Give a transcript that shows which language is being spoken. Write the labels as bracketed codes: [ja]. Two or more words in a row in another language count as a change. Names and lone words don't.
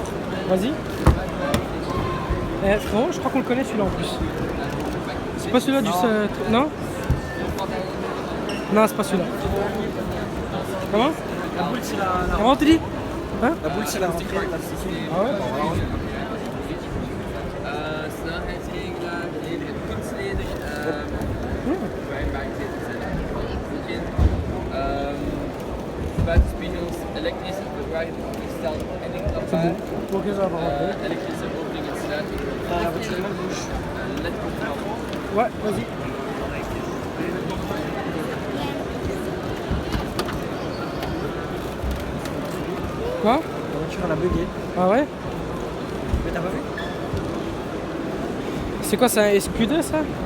[fr] Vas-y. Frérot, je crois qu'on le connaît celui-là en plus. C'est pas celui-là du... Non. Non, c'est pas celui-là. Comment? La boule c'est la. Comment tu dis? Hein? La boule c'est la rentrée. Ah ouais? [nl] Buitenspiegels, elektrische gesteld en ik [fr] C'est bon. Ok, ça va pas rentrer. [nl] elektrische opening en sluiting, [fr] La voiture elle bouge. [nl] ledcontrole. [fr] Ouais, vas-y. Quoi? La voiture elle a bugué. Ah ouais? Mais t'as pas vu? C'est quoi, c'est un SQ2 ça?